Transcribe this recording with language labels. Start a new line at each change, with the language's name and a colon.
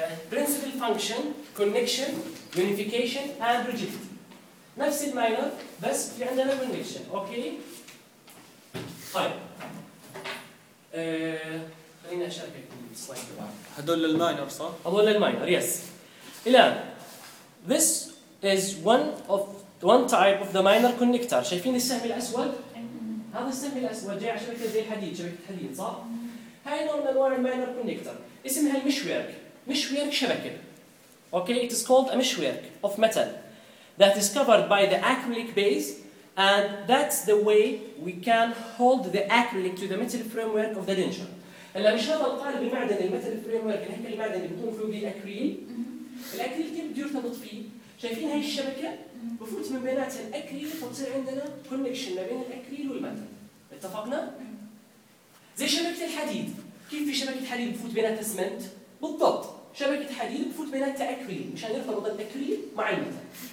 English: Principal function, connection, unification and rigidity.
Arabic: نفس الماينر بس في عندنا connection. اوكي خليني اشاركك السلايد. هذول للماينر صح؟ هذول للماينر يس.
English: الان this is one type of the minor connector.
Arabic: شايفين السهم الاسود؟ هذا السهم الاسود جاي على شبكه زي الحديد، شبكه حديد صح؟ هاي نوع من انواع الماينر كونكتر اسمها المشويرك. مشويرك شبكه.
English: Okay it is called a meshwork of metal that is covered by the acrylic base. And that's the way we can hold the acrylic to the metal framework of the denture.
Arabic: هلا مش هذا القالب المعدني المثل فريم ورك هيك المعدني بيكون فيه الاكريل. الاكريل كيف بده يرتبط فيه؟ شايفين هاي الشبكه؟ بفوت من بيناتها الاكريل فبصير عندنا كونكشن ما بين الاكريل والمثل. اتفقنا؟ زي شبكه الحديد، كيف في شبكه حديد بفوت بيناتها اسمنت؟ بالضبط، شبكه حديد بفوت بيناتها اكريل مشان يرتبط الاكريل مع المثل.